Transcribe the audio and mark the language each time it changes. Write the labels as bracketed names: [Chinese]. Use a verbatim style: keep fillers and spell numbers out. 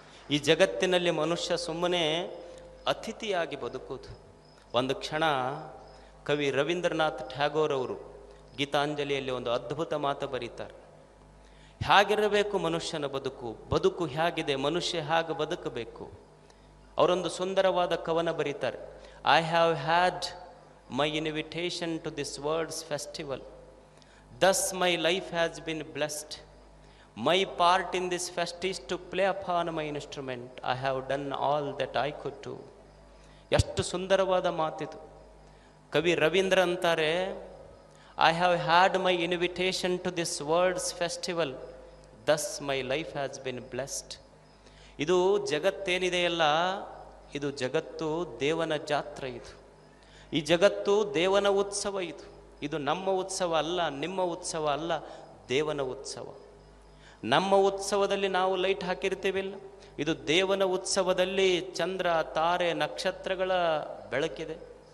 [Kannada] ಈ ಜಗತ್ತಿನಲ್ಲಿ ಮನುಷ್ಯ ಸುಮ್ಮನೆ ಅತಿಥಿಯಾಗಿ ಬದುಕೋದು. ಒಂದು ಕ್ಷಣ ಕವಿ ರವೀಂದ್ರನಾಥ್ ಟ್ಯಾಗೋರ್ ಅವರು ಗೀತಾಂಜಲಿಯಲ್ಲಿ ಒಂದು ಅದ್ಭುತ ಮಾತು ಬರೀತಾರೆ. ಹೇಗಿರಬೇಕು ಮನುಷ್ಯನ ಬದುಕು, ಬದುಕು ಹೇಗಿದೆ, ಮನುಷ್ಯ ಹೇಗೆ ಬದುಕಬೇಕು. ಅವರೊಂದು ಸುಂದರವಾದ ಕವನ ಬರೀತಾರೆ. [English] I have had my invitation to this world's festival. Thus my life has been blessed. My part in this fest is to play upon my instrument. I have done all that I could do. [Kannada] ಎಷ್ಟು ಸುಂದರವಾದ ಮಾತಿದು. ಕವಿ ರವೀಂದ್ರ ಅಂತಾರೆ, [English] I have had my invitation to this world's festival. Thus my life has been blessed. [Kannada] ಇದು ಜಗತ್ತೇನಿದೆಯಲ್ಲ, ಇದು ಜಗತ್ತು ದೇವನ ಜಾತ್ರೆ. ಇದು ಈ ಜಗತ್ತು ದೇವನ ಉತ್ಸವ. ಇದು ಇದು ನಮ್ಮ ಉತ್ಸವ ಅಲ್ಲ, ನಿಮ್ಮ ಉತ್ಸವ ಅಲ್ಲ, ದೇವನ ಉತ್ಸವ. ನಮ್ಮ ಉತ್ಸವದಲ್ಲಿ ನಾವು ಲೈಟ್ ಹಾಕಿರ್ತೀವಿಲ್ಲ, ಇದು ದೇವನ ಉತ್ಸವದಲ್ಲಿ ಚಂದ್ರ, ತಾರೆ, ನಕ್ಷತ್ರಗಳ ಬೆಳಕಿದೆ.